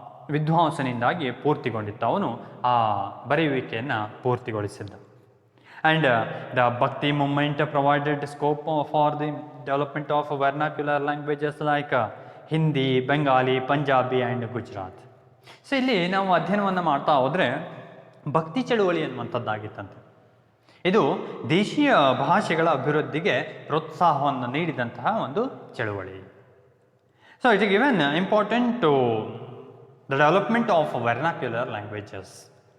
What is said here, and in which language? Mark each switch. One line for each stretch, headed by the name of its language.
Kannada: ವಿದ್ವಾಂಸನಿಂದಾಗಿ ಪೂರ್ತಿಗೊಂಡಿತ್ತು. ಅವನು ಆ ಬರೆಯುವಿಕೆಯನ್ನು ಪೂರ್ತಿಗೊಳಿಸಿದ್ದ.
English: And the Bhakti movement provided scope for the development of vernacular languages like Hindi, Bengali, Punjabi and Gujarat.
Kannada: So ಇಲ್ಲಿ ನಾವು ಅಧ್ಯಯನವನ್ನು ಮಾಡ್ತಾ ಹೋದರೆ ಭಕ್ತಿ ಚಳುವಳಿ ಅನ್ನುವಂಥದ್ದಾಗಿತ್ತಂತೆ. ಇದು ದೇಶೀಯ ಭಾಷೆಗಳ ಅಭಿವೃದ್ಧಿಗೆ ಪ್ರೋತ್ಸಾಹವನ್ನು ನೀಡಿದಂತಹ ಒಂದು ಚಳುವಳಿ.
English: So it is given important to the development of vernacular languages.